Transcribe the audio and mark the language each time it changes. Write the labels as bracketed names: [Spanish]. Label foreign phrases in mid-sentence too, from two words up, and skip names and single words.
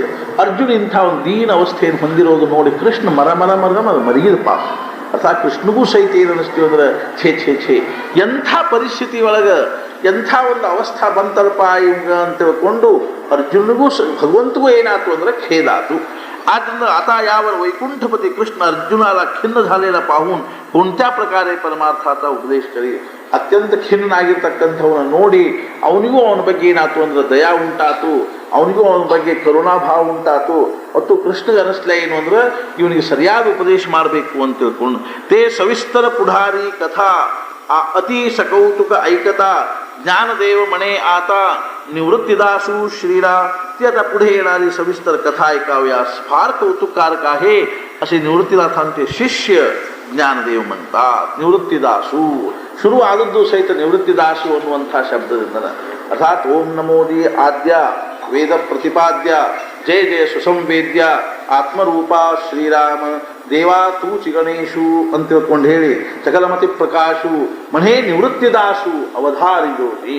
[Kannada] ಅರ್ಜುನ ಇಂಥ ಒಂದು ದೀನ ಅವಸ್ಥೆಯನ್ನು ಹೊಂದಿರೋದು ನೋಡಿ ಕೃಷ್ಣ ಮರಿಗಿದ ಪಾಪ. ಅರ್ಥಾತ್ ಕೃಷ್ಣಗೂ ಸಹಿತ ಏನು ಅನ್ನಿಸ್ತೀವಿ ಅಂದ್ರೆ ಛೇ ಛೇ ಛೇ ಎಂಥ ಪರಿಸ್ಥಿತಿ ಒಳಗೆ ಎಂಥ ಒಂದು ಅವಸ್ಥಾ ಬಂತಲ್ಪ ಇವಂಗ ಅಂತ ತಿಳ್ಕೊಂಡು ಅರ್ಜುನಿಗೂ ಭಗವಂತಗೂ ಏನಾಯ್ತು ಅಂದ್ರೆ ಖೇದಾತು. [Marathi] ಆದ್ದರಿಂದ आता यावर वैकुंठपती कृष्ण अर्जुनाला खिन्न झालेला पाहून कोणत्या प्रकारे परमार्थाचा उपदेश करी. [Kannada] ಅತ್ಯಂತ ಖಿನ್ನನಾಗಿರ್ತಕ್ಕಂಥವನ್ನ ನೋಡಿ ಅವನಿಗೂ ಅವನ ಬಗ್ಗೆ ಏನಾಯ್ತು ಅಂದ್ರೆ ದಯಾ ಉಂಟಾತು, ಅವನಿಗೂ ಅವನ ಬಗ್ಗೆ ಕರುಣಾಭಾವ ಉಂಟಾತು. ಮತ್ತು ಕೃಷ್ಣಗೆ ಅನಿಸ್ಲ ಏನು ಅಂದ್ರೆ ಇವನಿಗೆ ಸರಿಯಾದ ಉಪದೇಶ ಮಾಡಬೇಕು ಅಂತ ತಿಳ್ಕೊಂಡು [Marathi] ते सविस्तर पुढारी कथा अति सकौतुक ऐकता ज्ञानदेव म्हणे आता निवृत्तीदासू श्रीराम. ती आता पुढे येणारी सविस्तर कथा ऐकाव्यास फार कौतुककारक आहे असे निवृत्तीनाथांचे शिष्य ज्ञानदेव म्हणतात. [Kannada] निवृत्तीदासू ಶುರು ಆದದ್ದು ಸಹಿತ ನಿವೃತ್ತಿದಾಸು ಅನ್ನುವಂಥ ಶಬ್ದದಿಂದ. [Marathi] ಅರ್ಥಾತ್ ॐ नमोदि आद्य वेद प्रतिपाद्य जय जय सुसंवेद्य आत्मरूप श्रीराम देवा तूचि गणेशु [Kannada] ಅಂತ ತಿಳ್ಕೊಂಡು ಹೇಳಿ [Marathi] सकलमति प्रकाशु मणे निवृत्तिदासु अवधारिदोरि.